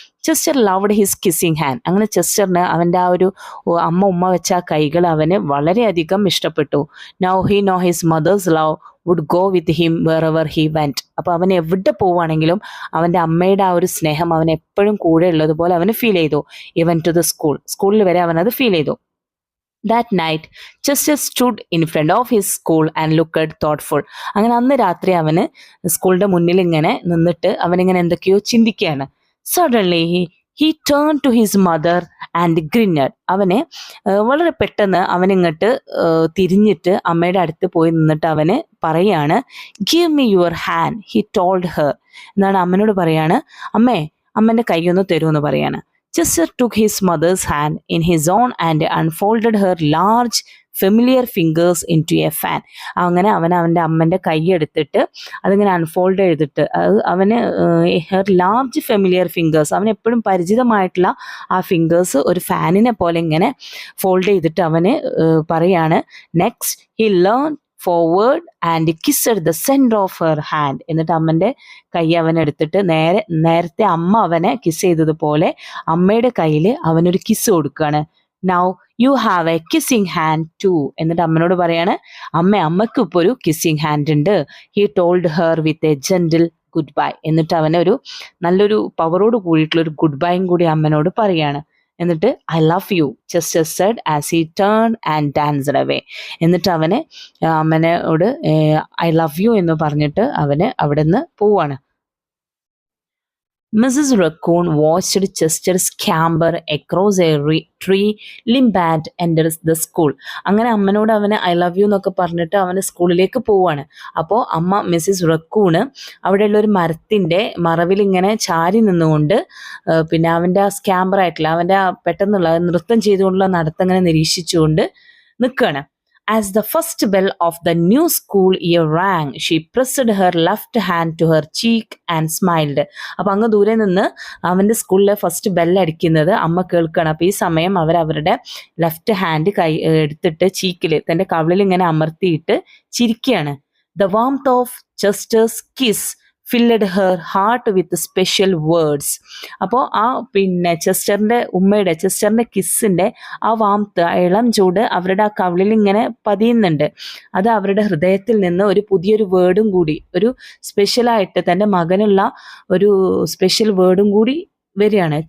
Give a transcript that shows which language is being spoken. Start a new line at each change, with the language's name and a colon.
English: Chester loved his kissing hand.
Malayalam: അങ്ങനെ ചെസ്റ്ററിന് അവൻ്റെ ആ ഒരു ഉമ്മ വെച്ച ആ കൈകൾ അവന് വളരെയധികം ഇഷ്ടപ്പെട്ടു.
English: Now he know his mother's love would go with him wherever he went.
Malayalam: അപ്പോൾ അവൻ എവിടെ പോവുകയാണെങ്കിലും അവൻ്റെ അമ്മയുടെ ആ ഒരു സ്നേഹം അവൻ എപ്പോഴും കൂടെ ഉള്ളതുപോലെ അവന് ഫീൽ ചെയ്തു.
English: even to the
Malayalam: സ്കൂളിൽ വരെ അവനത് ഫീൽ ചെയ്തു.
English: That night, Chester stood in front of his school and looked thoughtful.
Malayalam: അങ്ങനെ അന്ന് രാത്രി അവന് സ്കൂളിൻ്റെ മുന്നിൽ ഇങ്ങനെ നിന്നിട്ട് അവനിങ്ങനെ എന്തൊക്കെയോ ചിന്തിക്കുകയാണ്.
English: Suddenly he turned to his mother and grinned.
Malayalam: അവനെ വളരെ പെട്ടെന്ന് അവനിങ്ങോട്ട് തിരിഞ്ഞിട്ട് അമ്മയുടെ അടുത്ത് പോയി നിന്നിട്ട് അവന് പറയാണ്,
English: give me your hand, he told her.
Malayalam: എന്നാണ് അമ്മനോട് പറയാണ്, അമ്മൻ്റെ കൈയൊന്ന് തരുമെന്ന് പറയാണ്.
English: Chester took his mother's hand in his own and unfolded her large familiar fingers into a fan.
Malayalam: അങ്ങനെ അവൻ്റെ അമ്മൻ്റെ കൈ എടുത്തിട്ട് അതിങ്ങനെ അൺഫോൾഡ് ചെയ്തിട്ട് അവന്
English: her large familiar fingers,
Malayalam: അവന് എപ്പോഴും പരിചിതമായിട്ടുള്ള ആ ഫിംഗേഴ്സ് ഒരു ഫാനിനെ പോലെ ഇങ്ങനെ ഫോൾഡ് ചെയ്തിട്ട് അവന് പറയാണ്,
English: Next he learn forward and kissed the centre of her hand.
Malayalam: എന്നിട്ട് അമ്മൻ്റെ കൈ അവനെടുത്തിട്ട് നേരത്തെ അമ്മ അവനെ കിസ് ചെയ്തതുപോലെ അമ്മയുടെ കയ്യിൽ അവനൊരു കിസ് കൊടുക്കുകയാണ്.
English: Now you have a kissing hand too.
Malayalam: എന്നിട്ട് അമ്മനോട് പറയാണ്, അമ്മയ്ക്ക് ഇപ്പോൾ ഒരു കിസ്സിങ് ഹാൻഡ് ഉണ്ട്.
English: He told her with a gentle goodbye.
Malayalam: എന്നിട്ട് അവനെ ഒരു നല്ലൊരു പവറോട് കൂടിയിട്ടുള്ള ഒരു ഗുഡ് ബൈയും കൂടി അമ്മനോട് പറയാണ്.
English: എന്നിട്ട് I love you Chester said as he turn and danced away.
Malayalam: എന്നിട്ട് അമ്മനോട് ഐ ലവ് യു എന്ന് പറഞ്ഞിട്ട് അവന് അവിടെ നിന്ന് പോവാണ്.
English: Mrs. Raccoon watched Chester scamper across a tree limb and enters the school.
Malayalam: അങ്ങനെ അമ്മനോട് അവന് ഐ ലവ് യു എന്നൊക്കെ പറഞ്ഞിട്ട് അവന് സ്കൂളിലേക്ക് പോവാണ്. അപ്പോൾ അമ്മ മിസ്സിസ് റക്കൂണ് അവിടെയുള്ള ഒരു മരത്തിൻ്റെ മറവിൽ ഇങ്ങനെ ചാരി നിന്നുകൊണ്ട് പിന്നെ അവൻ്റെ ആ സ്കാമ്പറായിട്ടുള്ള അവൻ്റെ ആ പെട്ടെന്നുള്ള നൃത്തം ചെയ്തുകൊണ്ടുള്ള നടത്തം ഇങ്ങനെ നിരീക്ഷിച്ചുകൊണ്ട് നിൽക്കുകയാണ്.
English: As the first bell of the new school year rang, she pressed her left hand to her cheek and smiled.
Malayalam: അപ്പം അങ്ങ് ദൂരെ നിന്ന് അവൻ്റെ സ്കൂളിലെ ഫസ്റ്റ് ബെല്ലടിക്കുന്നത് അമ്മ കേൾക്കുകയാണ്. അപ്പോൾ ഈ സമയം അവരുടെ ലെഫ്റ്റ് ഹാൻഡ് എടുത്തിട്ട് ചീക്കിൽ തൻ്റെ കവിളിൽ ഇങ്ങനെ അമർത്തിയിട്ട് ചിരിക്കുകയാണ്.
English: The warmth of Chester's kiss filled her heart with special words.
Malayalam: അപ്പോൾ ആ പിന്നെ ചെസ്റ്ററിൻ്റെ കിസ്സിൻ്റെ ആ വാംത്ത്, ഇളം ചൂട് അവരുടെ ആ കവിളിൽ ഇങ്ങനെ പതിയുന്നുണ്ട്. അത് അവരുടെ ഹൃദയത്തിൽ നിന്ന് ഒരു പുതിയൊരു വേർഡും കൂടി, ഒരു സ്പെഷ്യലായിട്ട് തൻ്റെ മകനുള്ള ഒരു സ്പെഷ്യൽ വേർഡും കൂടി വരികയാണ്.